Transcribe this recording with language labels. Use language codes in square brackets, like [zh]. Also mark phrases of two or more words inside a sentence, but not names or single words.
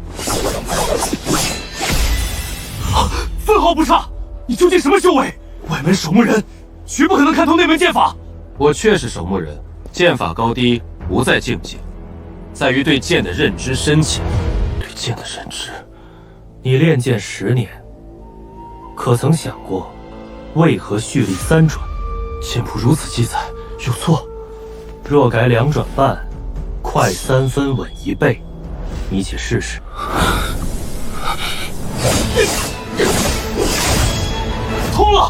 [zh] 分毫不差！你究竟什么修为？外门守墓人绝不可能看透那门剑法。我确是守墓人，剑法高低不在境界，在于对剑的認知深淺。对剑的認知，你練劍10年，可曾想過為何蓄力3轉？劍譜如此記載，有錯。若改2轉半，快3分，穩1倍。你且試試。通了！